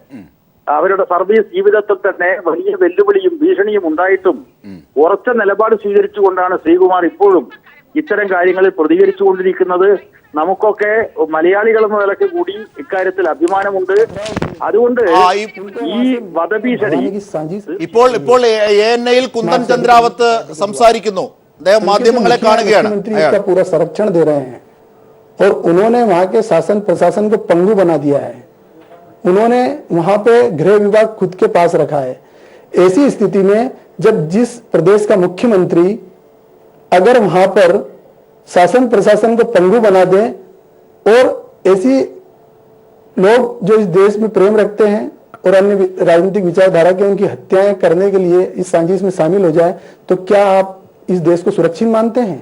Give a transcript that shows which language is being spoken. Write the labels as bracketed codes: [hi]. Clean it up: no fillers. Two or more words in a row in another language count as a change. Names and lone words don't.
[ml] അവരുടെ സർവീസ് ജീവിതത്തിൽ തന്നെ വലിയ വെല്ലുവിളിയും ഭീഷണിയും ഉണ്ടായിട്ടും ഉറച്ച നിലപാട് സ്വീകരിച്ചുകൊണ്ടാണ് ശ്രീകുമാർ ഇപ്പോഴും ഇത്തരം കാര്യങ്ങളിൽ പ്രതികരിച്ചുകൊണ്ടിരിക്കുന്നത്. നമുക്കൊക്കെ മലയാളികൾ എന്ന നിലയ്ക്ക് കൂടി ഇക്കാര്യത്തിൽ അഭിമാനമുണ്ട്. അതുകൊണ്ട് ഈ വധഭീഷണി ഇപ്പോൾ ANIയിൽ കുന്ദൻ ചന്ദ്രാവത്ത് സംസാരിക്കുന്നു. അദ്ദേഹം മാധ്യമങ്ങളെ കാണുകയാണ്. [hi] पूरा संरक्षण दे रहे हैं और उन्होंने वहां के शासन प्रशासन को पंगु बना दिया है. उन्होंने वहां पे गृह विभाग खुद के पास रखा है. ऐसी स्थिति में जब जिस प्रदेश का मुख्यमंत्री अगर वहां पर शासन प्रशासन को पंगु बना दे और ऐसी लोग जो इस देश में प्रेम रखते हैं और अन्य राजनीतिक विचारधारा के उनकी हत्याएं करने के लिए इस साजिश में शामिल हो जाए, तो क्या आप इस देश को सुरक्षित मानते हैं?